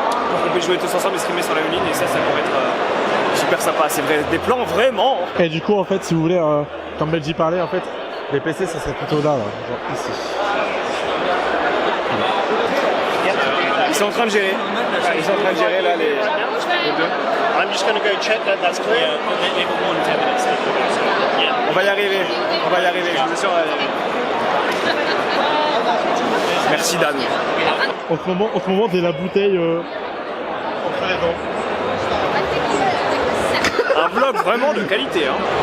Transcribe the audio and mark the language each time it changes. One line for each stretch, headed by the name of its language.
French: Pour qu'on puisse jouer tous ensemble et streamer sur la même ligne, et ça pourrait être super sympa. C'est vrai, des plans vraiment. Et du coup, en fait, si vous voulez, comme Benji parlait, en fait, les PC ça serait plutôt là, genre ici. Ils sont en train de gérer. Ils sont en train de gérer là les deux.
English: I'm just gonna go check that that's clear.
French: On va y arriver, je vous assure. Merci Dan. En ce moment, t'es la bouteille entre les dents. Un vlog vraiment de qualité hein.